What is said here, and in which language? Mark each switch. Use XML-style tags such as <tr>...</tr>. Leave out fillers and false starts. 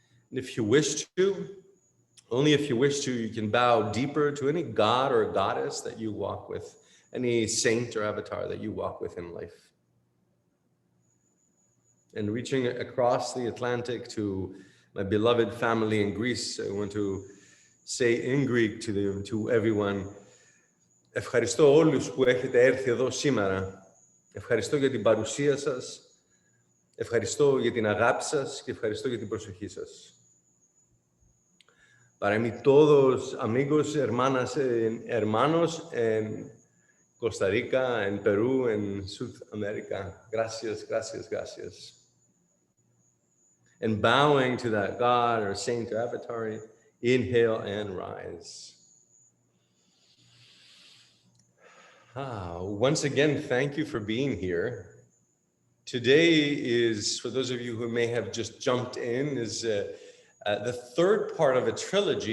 <en>And if you wish to, only if you wish to, you can bow deeper to any god or goddess that you walk with, any saint or avatar that you walk with in life. And reaching across the Atlantic to my beloved family in Greece, I want to say in Greek to everyone,</en> <el>ευχαριστώ όλους που έχετε έρθει εδώ σήμερα. Ευχαριστώ για την παρουσία σας. Ευχαριστώ για την αγάπη σας και ευχαριστώ για την προσοχή σας.</el> <es>Para mí todos amigos, hermanas, hermanos en Costa Rica, en Perú, en Sudamérica. Gracias, gracias, gracias.</es> <en>And bowing to that God or saint or avatar, inhale and rise. Once again, thank you for being here. Today is, for those of you who may have just jumped in, is the third part of a trilogy.</en>